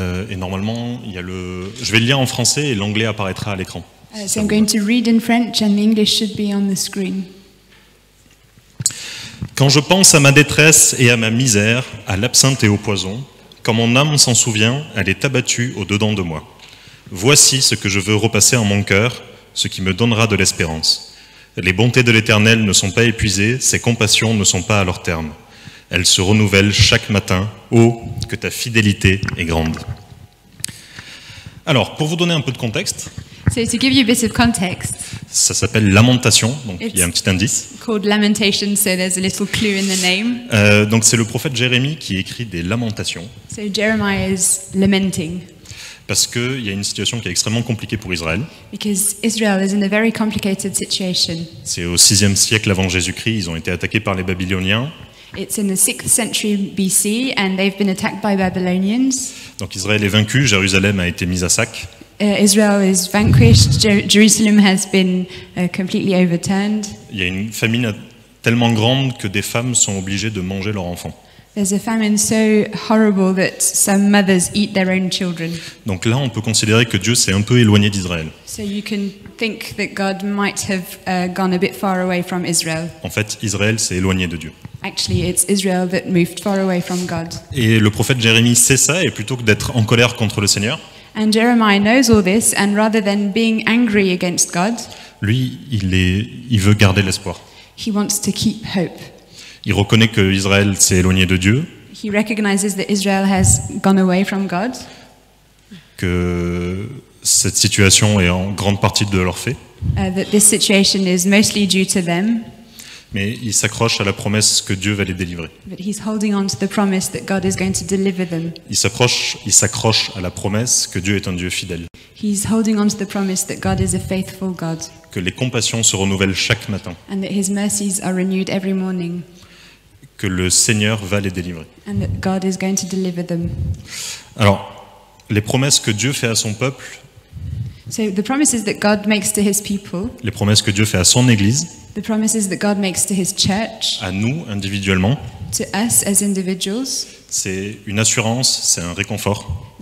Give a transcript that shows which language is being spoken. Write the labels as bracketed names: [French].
[French] Et normalement, je vais le lire en français et l'anglais apparaîtra à l'écran. [English] So I'm going to read in French and the English should be on the screen. [French] Quand je pense à ma détresse et à ma misère, à l'absinthe et au poison, quand mon âme s'en souvient, elle est abattue au-dedans de moi. Voici ce que je veux repasser en mon cœur, ce qui me donnera de l'espérance. Les bontés de l'Éternel ne sont pas épuisées, ses compassions ne sont pas à leur terme. Elles se renouvellent chaque matin. Oh, que ta fidélité est grande. Alors, pour vous donner un peu de contexte, [English] So to give you a bit of context, [French] ça s'appelle Lamentation, donc il y a un petit indice. [English] called Lamentations, so there's a little clue in the name. [French] Donc c'est le prophète Jérémie qui écrit des lamentations. [English] So Jeremiah is lamenting [French] Parce qu'il y a une situation qui est extrêmement compliquée pour Israël. [English] because Israel is in a very complicated situation. [French] C'est au 6e siècle avant Jésus-Christ, ils ont été attaqués par les Babyloniens. [English] It's in the 6th century BC and they've been attacked by Babylonians. [French] Donc Israël est vaincu, Jérusalem a été mise à sac. [English] Israel is vanquished, Jerusalem has been completely overturned. [French] Il y a une famine tellement grande que des femmes sont obligées de manger leurs enfants. [English] There's a famine so horrible that some mothers eat their own children. [French] Donc là, on peut considérer que Dieu s'est un peu éloigné d'Israël. [English] So you can think that God might have gone a bit far away from Israel. [French] En fait, Israël s'est éloigné de Dieu. [English] Actually, it's Israel that moved far away from God. [French] Et le prophète Jérémie sait ça, et plutôt que d'être en colère contre le Seigneur, [English] And Jeremiah knows all this, and rather than being angry against God, [French] lui, il veut garder l'espoir. [English] he wants to keep hope. [French] Il reconnaît que Israël s'est éloigné de Dieu, [English] He recognizes that Israel has gone away from God, [French] que cette situation est en grande partie de leur fait, [English] that this situation is mostly due to them, [French] mais il s'accroche à la promesse que Dieu va les délivrer. [English] but he's holding on to the promise that God is going to deliver them. [French] Il s'accroche à la promesse que Dieu est un Dieu fidèle, [English] He's holding on to the promise that God is a faithful God, [French] que les compassions se renouvellent chaque matin, [English] and that his mercies are renewed every morning, [French] que le Seigneur va les délivrer. [English] and that God is going to deliver them. [French] Alors, les promesses que Dieu fait à son peuple, [English] So the promises that God makes to his people, [French] les promesses que Dieu fait à son Église, [English] the promises that God makes to his church, [French] à nous individuellement, [English] to us as individuals, [French] c'est une assurance, c'est un réconfort,